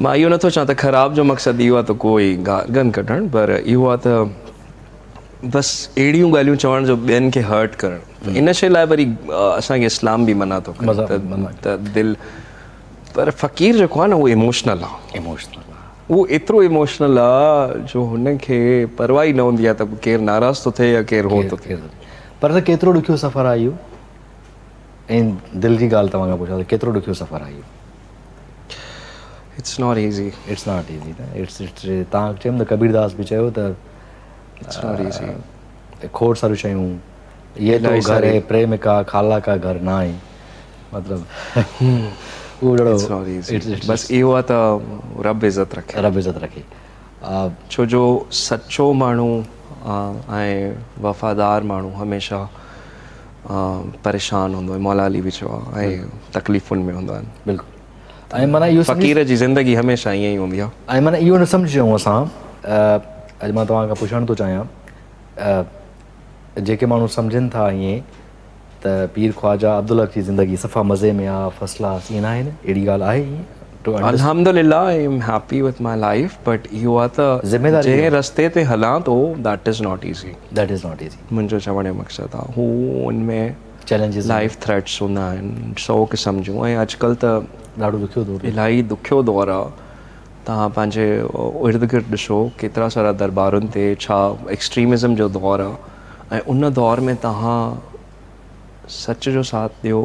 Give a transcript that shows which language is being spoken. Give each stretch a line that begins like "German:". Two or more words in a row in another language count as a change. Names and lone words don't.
Sindhi: मां इहो नथो चवां त ख़राब जो मक़सदु इहो आहे त कोई गार्गन कढणु पर इहो आहे त बसि अहिड़ियूं ॻाल्हियूं चवण जो ॿियनि खे हर्ट करणु इन शइ लाइ वरी असांखे इस्लाम बि मना थो करे त दिलि पर फ़क़ीर जेको आहे न उहो इमोशनल आहे उहो एतिरो इमोशनल आहे जो हुनखे परवाह ई न हूंदी आहे त केरु नाराज़ थो थिए या केरु हो थो थिए पर त केतिरो ॾुखियो सफ़र आहे इहो ऐं दिलि जी ॻाल्हि तव्हांखां पुछां त केतिरो ॾुखियो सफ़र आहे इहो
English: It's not easy
Sindhi: तव्हां चयो न कबीरदास बि चयो त खोड़ सारियूं शयूं
Hindi: ये तो घर है प्रेम का खाला का घर ना
Sindhi: आहे मतिलबु उहो
English: It's
Sindhi: जहिड़ो
English: not easy.
Sindhi: बस इहो आहे त रब इज़त रखे, रब इज़त रखे। छो जो सचो माण्हू ऐं वफ़ादार माण्हू हमेशह परेशान हूंदो आहे। मौला अली बि चयो आहे, ऐं तकलीफ़ुनि में हूंदा आहिनि। बिल्कुलु। ऐं माना इहो फ़क़ीर जी ज़िंदगी हमेशह ईअं ई हूंदी आहे। ऐं माना इहो न सम्झूं असां, अॼु मां तव्हां खां पुछणु थो चाहियां, जेके माण्हू सम्झनि था ईअं त पीर ख्वाजा अब्दुल हक जी ज़िंदगी सफ़ा मज़े में आहे,
English: first class,
Sindhi: ईअं न आहे न? अहिड़ी ॻाल्हि आहे ईअं?
English: अल्हम्दुलिल्लाह I am happy with my life, but
Sindhi: इहो आहे त ज़िमेदारी जंहिं रस्ते ते हलां थो
English: that is not easy. That is not easy.
Sindhi: मुंहिंजो चवण जो मक़सदु आहे, हू उनमें चैलेंजिस
English: life threats
Sindhi: हूंदा आहिनि 100 क़िस्म जूं, ऐं अॼुकल्ह त ॾाढो ॾुखियो दौरु, इलाही ॾुखियो दौरु आहे। तव्हां पंहिंजे इर्द गिर्द ॾिसो केतिरा सारा दरबारुनि ते छा एक्सट्रीमिज़म जो दौरु आहे, ऐं उन दौर में तव्हां सच जो साथ ॾियो।